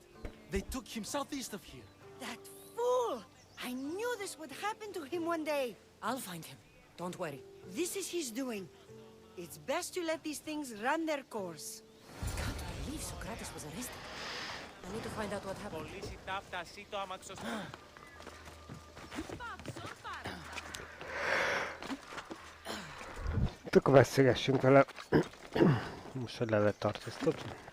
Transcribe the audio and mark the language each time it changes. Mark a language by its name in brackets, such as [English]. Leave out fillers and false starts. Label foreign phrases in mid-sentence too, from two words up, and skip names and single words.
[English] They took him southeast of here. That fool! I knew this would happen to him one day. I'll find him. Don't worry. This is his doing. It's best to let these things run their course. Can't believe Socrates was arrested. I need to find out what happened. [Hungarian] Akkor beszélgessünk vele. Most, hogy le lett tartóztatva.